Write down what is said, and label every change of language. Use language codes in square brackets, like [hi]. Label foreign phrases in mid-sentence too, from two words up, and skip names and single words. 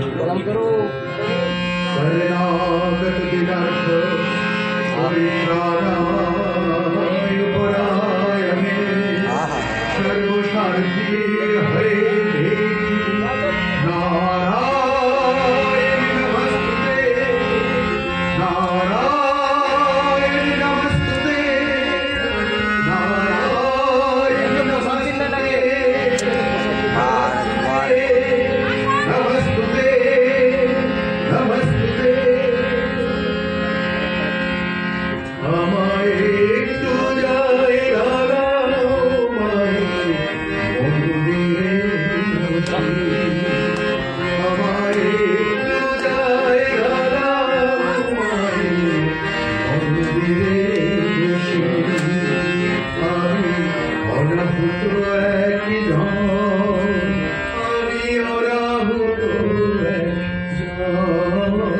[sa] शरणागत दिनार्थ अवित्राणाय परायणे सर्वशान्ति हरे देवी नारायण नमस्ते नारायण नमस्ते नारायण नमस्ते नमस्ते नमस्ते [bn] আমায় একটু জায়গা দাও মায়ের মন্দিরে আমায় একটু জায়গা দাও মায়ের মন্দিরে আমি অনাহুত একজন আমি অনাহুত একজন